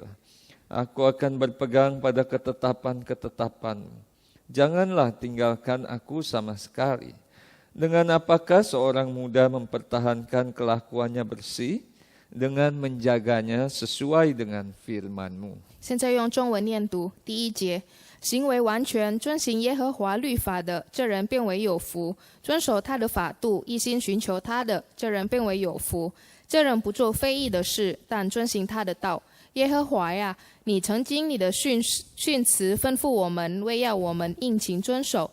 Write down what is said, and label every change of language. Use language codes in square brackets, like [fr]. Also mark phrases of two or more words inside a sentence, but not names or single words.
[id] Aku akan berpegang pada ketetapan-ketetapan-Mu. Janganlah tinggalkan aku sama sekali. Dengan apakah seorang muda mempertahankan kelakuannya bersih? Dengan menjaganya sesuai dengan firman-Mu. [zh] 现在用中文念读第1节：行为完全遵行耶和华律法的，这人便为有福；遵守他的法度，一心寻求他的，这人便为有福。这人不做非义的事，但遵行他的道。耶和华呀，你曾经你的训词吩咐我们，为要我们殷勤遵守。